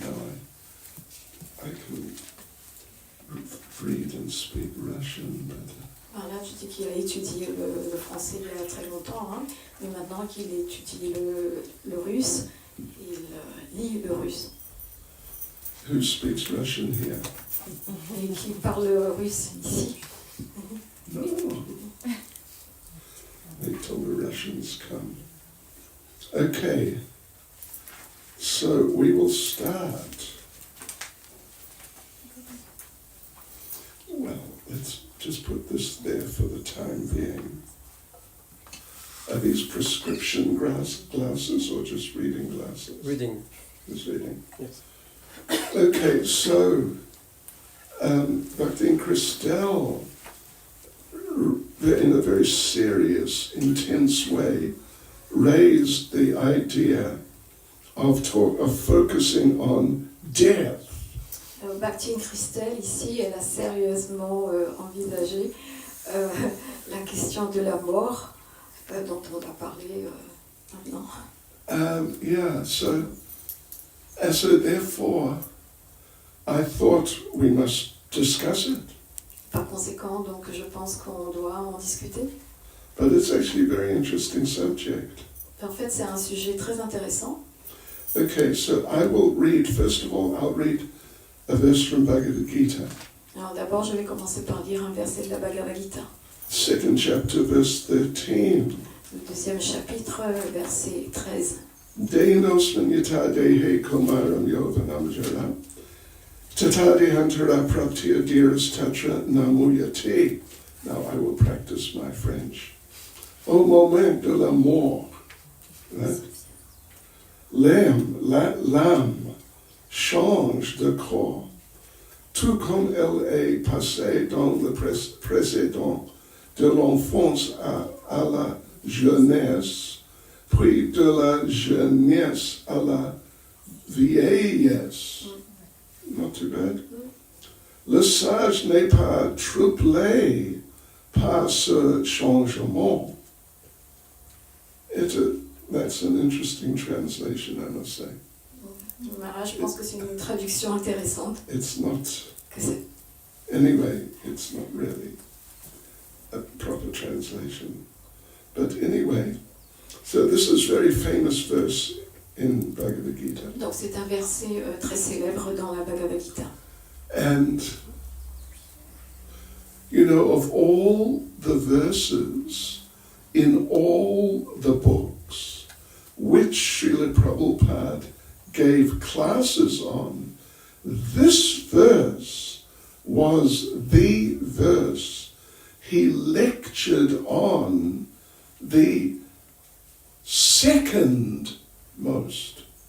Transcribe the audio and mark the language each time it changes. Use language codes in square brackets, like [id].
[en] Now I can read and speak Russian, but [fr] Voilà, tu dis qu'il a étudié le français il y a très longtemps, hein, mais maintenant qu'il étudie le russe, il lit le russe. [en] who speaks Russian here? [fr] Et qui parle russe ici. [en] No. Wait till the Russians come. Okay. So we will start. Well, let's just put this there for the time being. Are these prescription glasses or just reading glasses? Reading. Just reading. Yes. Okay, so Bhakti and Christelle, in a very serious, intense way, raised the idea of focusing on death. [fr] Bhakti Christelle, ici, elle a sérieusement envisagé la question de la mort, dont on a parlé maintenant. [en] So therefore, I thought we must discuss it. [fr] Par conséquent, donc, je pense qu'on doit en discuter. [en] But it's actually a very interesting subject. [fr] En fait, c'est un sujet très intéressant. [en] Okay, so I will read, first of all, I'll read a verse from Bhagavad Gita. [fr] Alors d'abord, je vais commencer par lire un verset de la Bhagavad Gita. [en] Second chapter, verse 13. [fr] Le deuxième chapitre, verset 13. [sa] Dehinosman yata dehe komaram yovanam jara. Tata dehantara praptiya diras tatra namuyate. [en] Now I will practice my French. [fr] Au moment de la mort, l'âme change de corps, tout comme elle est passée dans le précédent, de l'enfance à la jeunesse, puis de la jeunesse à la vieillesse. [en] Not too bad. [fr] Le sage n'est pas troublé par ce changement. [en] That's an interesting translation, I must say. [fr] Voilà, je pense que c'est une traduction intéressante. [en] It's not, [fr] Que c'est [en] anyway, it's not really a proper translation. But anyway, so this is a very famous verse in Bhagavad Gita. [fr] Donc c'est un verset très célèbre dans la Bhagavad Gita. [en] And, you know, of all the verses in all the books which Srila Prabhupada gave classes on, this verse was the verse he lectured on the second most.